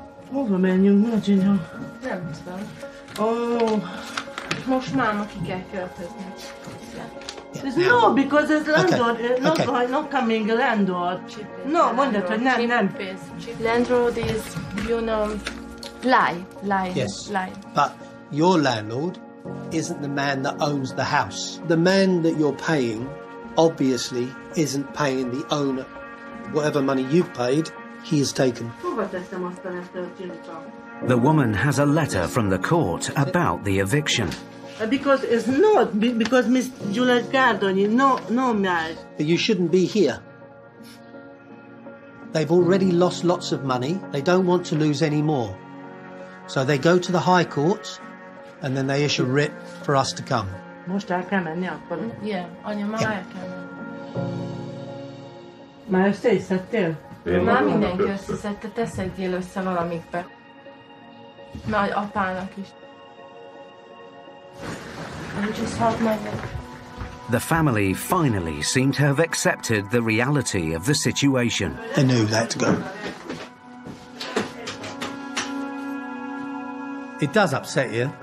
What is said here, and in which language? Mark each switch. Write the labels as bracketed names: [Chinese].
[Hungarian] Hova menjünk, mi a csinál? Nem tudom. Most máma ki kell költözni. [English] No, because it's landlord, not coming a landlord. [Hungarian] No, mondjad, hogy nem. [English] Landlord is, you know, lie. Yes, lie. But your landlord isn't the man that owns the house. The man that you're paying obviously isn't paying the owner. Whatever money you've paid, he has taken. The woman has a letter from the court about the eviction. Because it's not, because Miss Juliet Gardoni, no marriage. But you shouldn't be here. They've already lost lots of money. They don't want to lose any more. So they go to the High Court and then they issue a writ for us to come. [Hungarian] Most el kell menni akkor? Yeah, anya, már el kell menni. Már összeszedtél? Már mindenki összeszedte, te szedjél össze valamikbe. Már apának is. [English] The family finally seem to have accepted the reality of the situation. They knew that to go. It does upset you.